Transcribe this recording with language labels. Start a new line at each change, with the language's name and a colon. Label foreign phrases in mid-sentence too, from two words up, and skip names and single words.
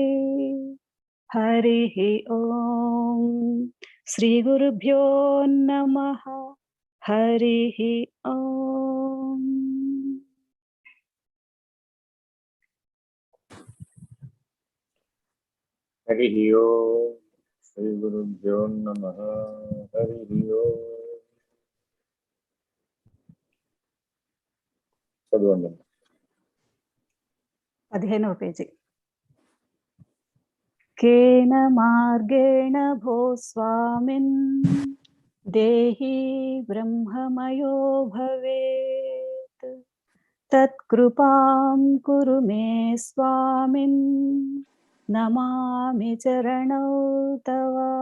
Sanskrit: हरिः ॐ श्री गुरुभ्यो नमः। हरिः ॐ। हरिः ओम्। श्री గురుభ్యో నమః. హరి ఓం. చదవండి.
Telugu: 15వ పేజీ.
Sanskrit: కేన మార్గేణ భో స్వామిన్ దేహి బ్రహ్మమయో భవేత్ తత్కృపాం కురు మే స్వామిన్ నమామి చరణౌ తవ.